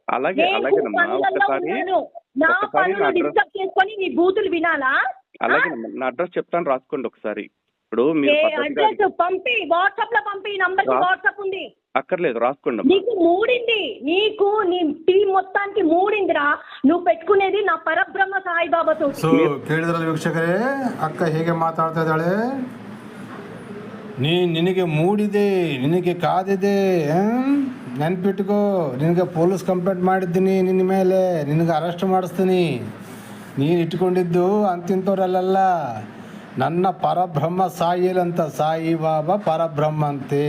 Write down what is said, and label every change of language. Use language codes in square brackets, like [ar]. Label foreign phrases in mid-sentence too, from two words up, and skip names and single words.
[te] నా పనులు డిస్టర్బ్ చేసుకొని నీ బూతులు వినాలా? అలాగే నా అడ్రస్ చెప్తాను, రాసుకోండి ఒకసారి. ఇప్పుడు అడ్రస్ పంపి, వాట్సాప్ లో పంపి, నంబర్ వాట్సాప్ ఉంది. అక్కర్లేదు, రాసుకోండి. నీకు మూడింది, నీకు నీ టీం మొత్తానికి మూడిందిరా. నువ్వు పెట్టుకునేది నా పరబ్రహ్మ సాయిబాబాతో. [kn] ಸೊ ಕೇಳಿದ್ರಲ್ಲ ವೀಕ್ಷಕರೇ, ಅಕ್ಕ ಹೇಗೆ ಮಾತಾಡ್ತಾ ಇದ್ದಾಳೆ. ನಿನಗೆ ಮೂಡಿದೆ, ನಿನಗೆ ಕಾದಿದೆ, ನೆನ್ಪಿಟ್ಕೋ. ನಿನಗೆ [en] police complaint [kn] ಮಾಡಿದ್ದೀನಿ ನಿನ್ನ ಮೇಲೆ, ನಿನಗೆ ಅರೆಸ್ಟ್ ಮಾಡಿಸ್ತೀನಿ. ನೀನು ಇಟ್ಕೊಂಡಿದ್ದು ಅಂತಿಂಥವ್ರಲ್ಲ, ನನ್ನ ಪರಬ್ರಹ್ಮ ಸಾಯಿಲಂತ, ಸಾಯಿಬಾಬಾ ಪರಬ್ರಹ್ಮ ಅಂತೆ.